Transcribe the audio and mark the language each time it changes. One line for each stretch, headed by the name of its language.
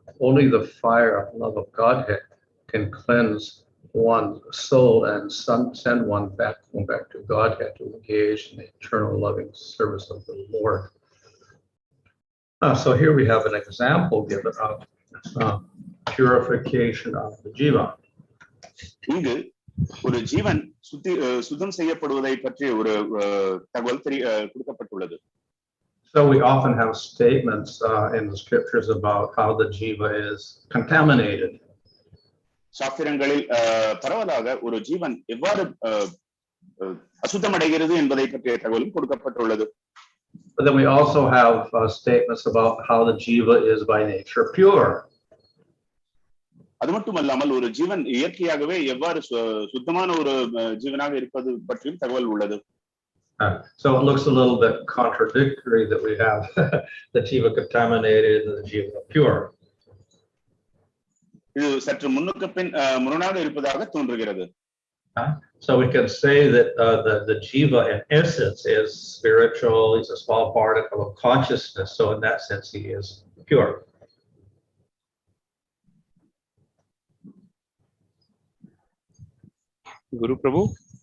English: Only the fire of love of Godhead can cleanse one's soul and send one back to Godhead to engage in the eternal loving service of the Lord. So here we have an example given of purification of the jiva.
Tamil: இங்கு ஒரு ஜீவன் சுத்தம் செய்யப்படுவதை பற்றி ஒரு தகவல் கொடுக்கப்பட்டுள்ளது.
English: So we often have statements in the scriptures about how the jiva is contaminated.
Tamil: சாஸ்திரங்களில் பரவலாக ஒரு ஜீவன் எவ்வாறு அசுத்தமடைகிறது என்பதை பற்றிய தகவலும் கொடுக்கப்பட்டுள்ளது.
English: But then we also have statements about how the jiva is by nature pure.
Tamil: அது மட்டுமல்லாமல் ஒரு ஜீவன் இயற்கையாகவே எவ்வாறு சுத்தமான ஒரு ஜீவனாக இருப்பது பற்றியும் தகவல் உள்ளது.
English: So it looks a little bit contradictory that we have the jiva contaminated and the jiva pure.
Tamil: இது சற்று முன்னுக்கு பின் முரணாக இருப்பதாக தோன்றுகிறது.
English: So we can say that the jiva in essence is spiritual. He's a small particle of consciousness. So in that sense, he is pure. Guru Prabhu.